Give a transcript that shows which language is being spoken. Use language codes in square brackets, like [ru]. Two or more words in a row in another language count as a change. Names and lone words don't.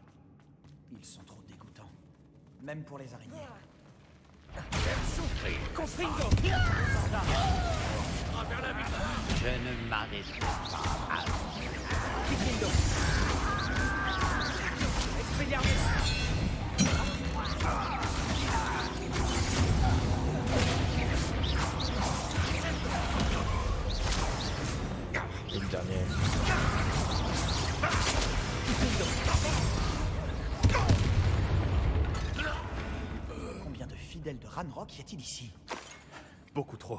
[fr] Ils sont trop dégoûtants. Même pour les araignées. Confringo. Je ne m'arrêterai pas. Confringo. Expelliarmus. Et le dernier. Combien de fidèles de Ranrock y a-t-il ici? Beaucoup trop.